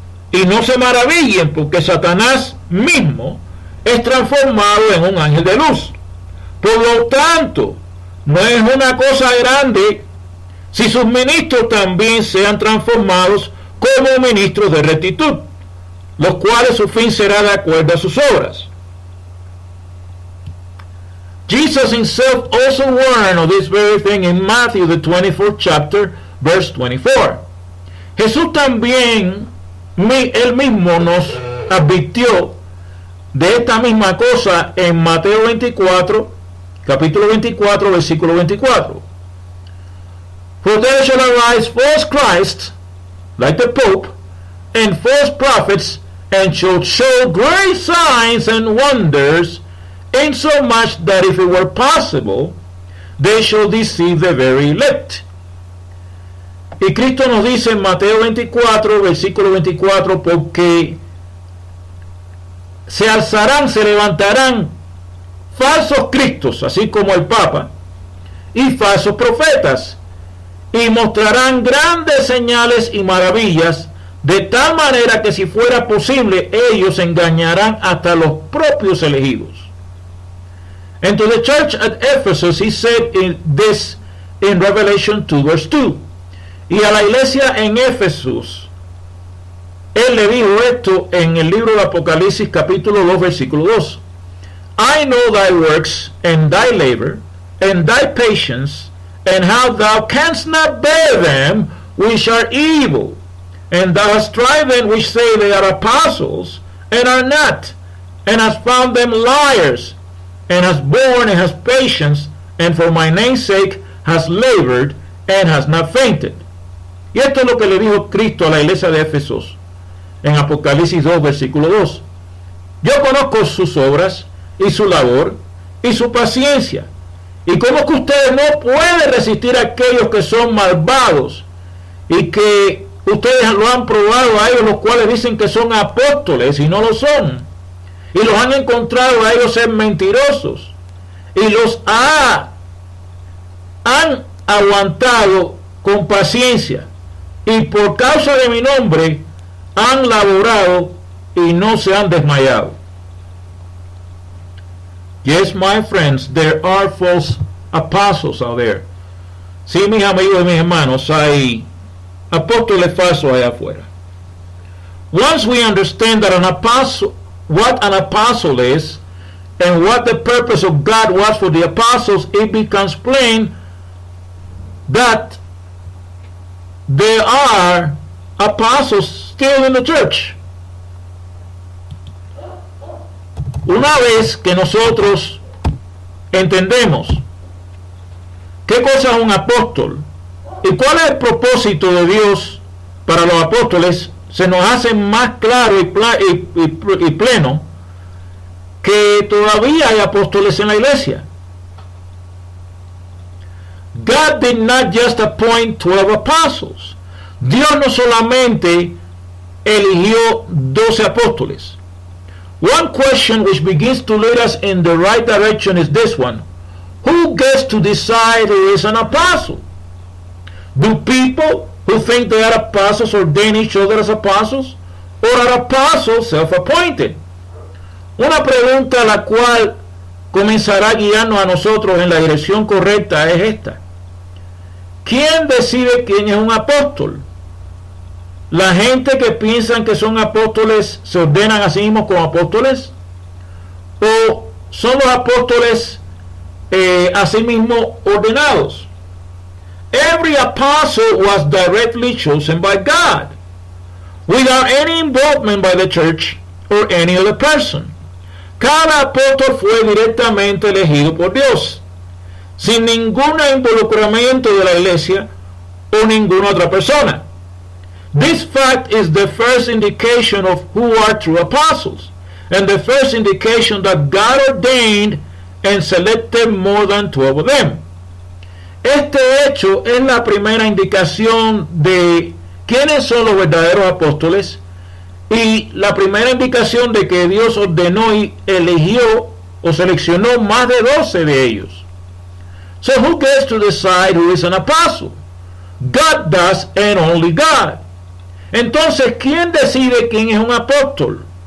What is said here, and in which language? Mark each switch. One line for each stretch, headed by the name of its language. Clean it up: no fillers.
Spanish: Y no se maravillen, porque Satanás mismo es transformado en un ángel de luz. Por lo tanto, no es una cosa grande si sus ministros también sean transformados como ministros de rectitud, los cuales su fin será de acuerdo a sus obras.
English: Jesus himself also warned of this very thing in Matthew the 24th chapter, verse 24.
Spanish: Jesús también, él mismo nos advirtió de esta misma cosa en Mateo 24, capítulo 24, versículo 24.
English: For there shall arise false Christs, like the Pope, and false prophets, and shall show great signs and wonders, insomuch that if it were possible, they shall deceive the very elect.
Spanish: Y Cristo nos dice en Mateo 24, versículo 24, porque se alzarán, se levantarán falsos cristos, así como el Papa, y falsos profetas, y mostrarán grandes señales y maravillas, de tal manera que si fuera posible, ellos engañarán hasta los propios elegidos.
English: And to the church at Ephesus, he said this in Revelation 2, verse 2.
Spanish: Y a la iglesia en Éfesos, él le dijo esto en el libro de Apocalipsis, capítulo 2, versículo 2.
English: I know thy works, and thy labor, and thy patience, and how thou canst not bear them which are evil, and thou hast tried them which say they are apostles, and are not, and hast found them liars, and hast borne and hast patience, and for my name's sake hast labored, and hast not fainted.
Spanish: Y esto es lo que le dijo Cristo a la iglesia de Éfesos en Apocalipsis 2, versículo 2. Yo conozco sus obras y su labor y su paciencia, y cómo que ustedes no pueden resistir a aquellos que son malvados, y que ustedes lo han probado a ellos, los cuales dicen que son apóstoles y no lo son, y los han encontrado a ellos ser mentirosos, y los han aguantado con paciencia, y por causa de mi nombre han laborado y no se han desmayado.
English: Yes, my friends, there are false apostles out there.
Spanish: Sí, mis amigos y mis hermanos, hay apóstoles falsos allá afuera.
English: Once we understand that an apostle, what an apostle is, and what the purpose of God was for the apostles, it becomes plain that there are apostles still in the church.
Spanish: Una vez que nosotros entendemos qué cosa es un apóstol y cuál es el propósito de Dios para los apóstoles, se nos hace más claro y pleno que todavía hay apóstoles en la iglesia.
English: God did not just appoint 12 apostles.
Spanish: Dios no solamente eligió 12 apóstoles.
English: One question which begins to lead us in the right direction is this one. Who gets to decide who is an apostle? Do people who think they are apostles ordain each other as apostles? Or are apostles self-appointed?
Spanish: Una pregunta la cual comenzará a guiarnos a nosotros en la dirección correcta es esta. ¿Quién decide quién es un apóstol? ¿La gente que piensan que son apóstoles se ordenan a sí mismos como apóstoles? ¿O son los apóstoles a sí mismos ordenados?
English: Every apostle was directly chosen by God, without any involvement by the church or any other person.
Spanish: cada apóstol fue directamente elegido por Dios, sin ningún involucramiento de la iglesia o ninguna otra persona.
English: This fact is the first indication of who are true apostles, and the first indication that God ordained and selected more than 12 of them.
Spanish: Este hecho es la primera indicación de quiénes son los verdaderos apóstoles y la primera indicación de que Dios ordenó y eligió o seleccionó más de 12 de ellos.
English: So who gets to decide who is an apostle? God does, and only God.
Spanish: Entonces, ¿quién decide quién es un apóstol?